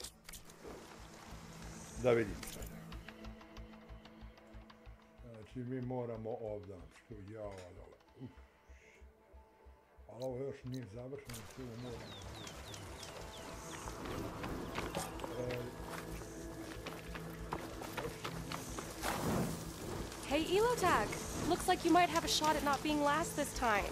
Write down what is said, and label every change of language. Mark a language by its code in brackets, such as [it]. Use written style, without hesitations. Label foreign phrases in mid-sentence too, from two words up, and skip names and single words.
[bs] Da vidim sada. Znači mi moramo ovdje. Jao, dole. Ali ovo još nije završeno. Ovo moramo. [en] Hey, Elotag. Looks like you might have a shot at not being last this time.